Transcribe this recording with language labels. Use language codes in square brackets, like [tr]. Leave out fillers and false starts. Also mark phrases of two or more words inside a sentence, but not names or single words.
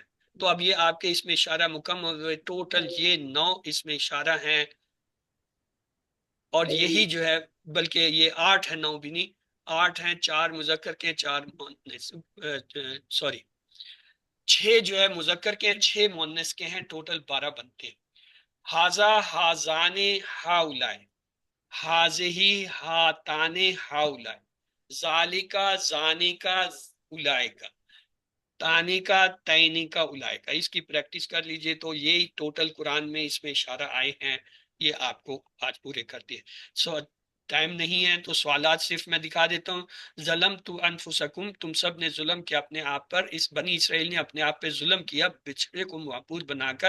[ur] تو اب یہ آپ کے اس میں اشارہ مکمل ہوئے، ٹوٹل یہ 9 اس میں اشارہ ہیں، اور یہی جو ہے بلکہ یہ 8 ہے، 9 بھی نہیں، 8 ہیں، 4 مذکر کے 4 مؤنث، سوری 6 جو ہے مذکر کے ہیں، 6 مؤنث کے ہیں، ٹوٹل 12 بنتے ہیں. [ar] حاذا حاذان ہاؤلائے، حاذہی ہاتان ہاؤلائے. ذالکا زانی کا اولائکا، تانی کا تینی کا اولائکا، [ur] اس کی پریکٹس کر لیجئے تو یہی ٹوٹل قرآن میں اس میں اشارہ آئے ہیں، یہ آپ کو آج پورے کر دیے۔ ٹائم نہیں ہے تو سوالات صرف میں دکھا دیتا ہوں۔ [ar] ظلم تو انفسکم، [ur] تم سب نے ظلم کیا اپنے آپ پر، اس بنی اسرائیل نے اپنے آپ پہ ظلم کیا بچھڑے کو معبود بنا کر۔